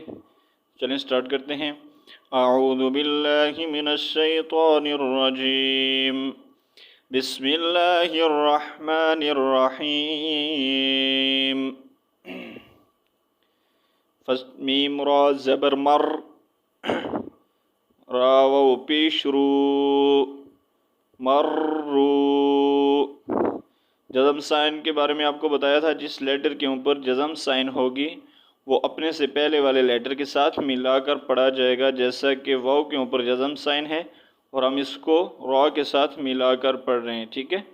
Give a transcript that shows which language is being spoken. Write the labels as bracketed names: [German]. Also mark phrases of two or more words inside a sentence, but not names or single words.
[Urdu] چلیں سٹارٹ کرتے ہیں۔ [Arabic] اعوذ باللہ من الشیطان الرجیم، بسم اللہ الرحمن الرحیم۔ [Urdu] میم را زبر مر، را و پیش رو، مرو۔ جزم سائن کے بارے میں آپ کو بتایا تھا، جس لیٹر کے اوپر جزم سائن ہوگی وہ اپنے سے پہلے والے لیٹر کے ساتھ ملا کر پڑھا جائے گا، جیسا کہ واو کے اوپر جزم سائن ہے اور ہم اس کو را کے ساتھ ملا کر پڑھ رہے ہیں، ٹھیک ہے۔